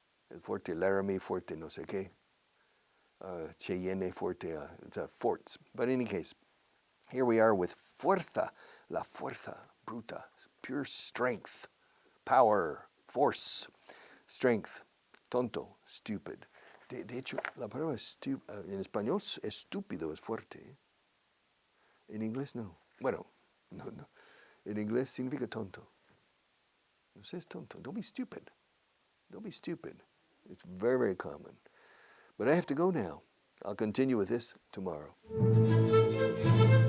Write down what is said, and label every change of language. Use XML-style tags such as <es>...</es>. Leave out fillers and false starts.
<es>El Forte Laramie, Forte no sé qué.</es> <en>Cheyenne, Forte, it's forts. But in any case, here we are with fuerza,</en> <es>la fuerza bruta,</es> <en>pure strength, power, force, strength,</en> <es>tonto,</es> <en>stupid.</en> <es>De hecho, la palabra en español estúpido es fuerte. En inglés no. Bueno, no. En inglés significa tonto. No seas tonto.</es> <en>Don't be stupid. Don't be stupid. It's very, very common. But I have to go now. I'll continue with this tomorrow.</en>